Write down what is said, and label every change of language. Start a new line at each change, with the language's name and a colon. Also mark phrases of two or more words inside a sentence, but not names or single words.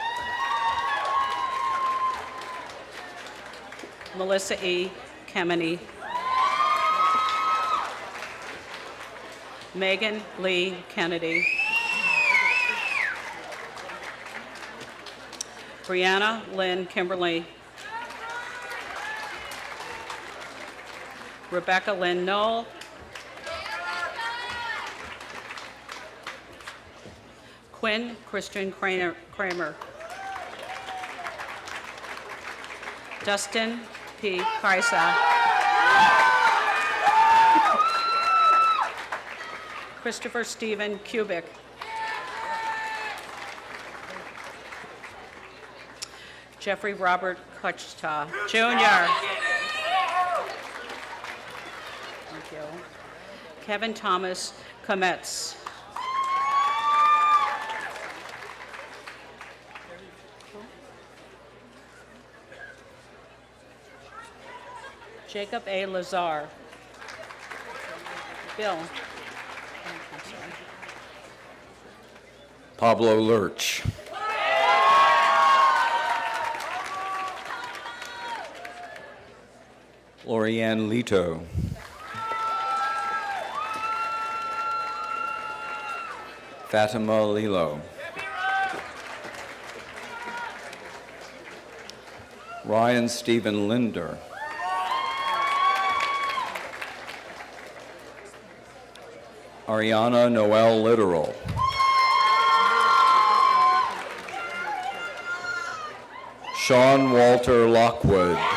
English: Melissa E. Kemeny. Megan Lee Kennedy. Brianna Lynn Kimberly. Rebecca Lynn Knoll. Quinn Christian Kramer. Dustin P. Kaisa. Christopher Stephen Kubik. Jeffrey Robert Kuchta, Jr. Thank you. Kevin Thomas Kometz. Jacob A. Lazar. Bill. Pablo Lurch. Lorianne Lito. Fatima Lilo. Ryan Stephen Linder. Ariana Noel Literal. Sean Walter Lockwood.